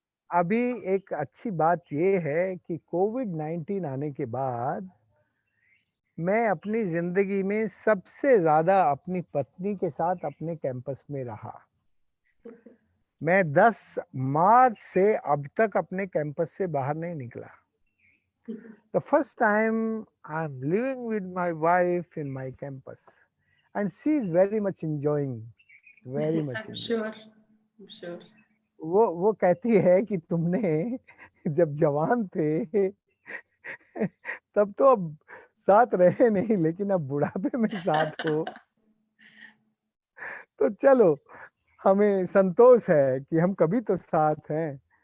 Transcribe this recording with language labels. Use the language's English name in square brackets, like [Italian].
[Hindi] अभी एक अच्छी बात ये है कि कोविड-19 आने के बाद मैं अपनी जिंदगी में सबसे ज्यादा अपनी पत्नी के साथ अपने कैंपस में रहा। मैं 10 मार्च से अब तक अपने कैंपस से बाहर नहीं निकला। [English] The first time I'm living with my wife in my campus, and she is very much enjoying, very much I'm enjoying. sure, I'm sure. [Hindi] वो कहती है कि तुमने जब जवान थे तब तो अब साथ रहे नहीं, लेकिन अब बुढ़ापे में साथ हो तो चलो, हमें संतोष है कि हम कभी तो साथ हैं।